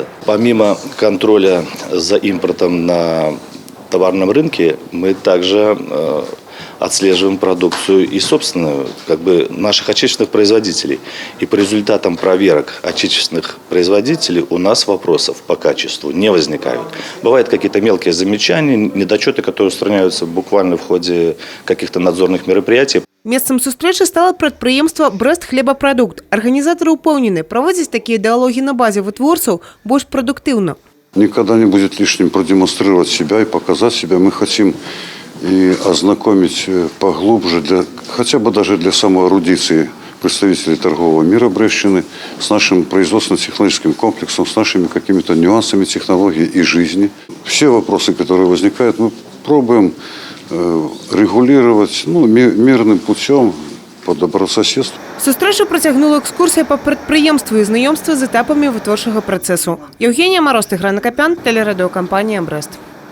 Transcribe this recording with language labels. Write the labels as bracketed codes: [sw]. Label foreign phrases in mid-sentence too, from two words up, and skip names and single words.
[ru] Помимо контроля за импортом на товарном рынке, мы также отслеживаем продукцию и собственную, наших отечественных производителей. И по результатам проверок отечественных производителей у нас вопросов по качеству не возникают. Бывают какие-то мелкие замечания, недочеты, которые устраняются буквально в ходе каких-то надзорных мероприятий. [be] Месцам сустрэчы стала прадпрыемства «Брэст-хлебапрадукт». Арганізатары ўпэўнены, праводзіць такія дыалогі на базе вытворцаў больш прадуктыўна. [ru] Никогда не будет лишним продемонстрировать себя и показать себя. Мы хотим и ознакомить поглубже, хотя бы даже для самой эрудиции представителей торгового мира Брестщины с нашим производственно-технологическим комплексом, с нашими какими-то нюансами технологии и жизни. Все вопросы, которые возникают, мы пробуем регулировать мирным путем по добрососедству. [be] Сустрэчу працягнула экскурсія па прадпрыемству і знаёмства з этапамі вытворчага працэсу. [ru] Евгения Мороз, Ігор Накапян, телерадиокомпания «Брест».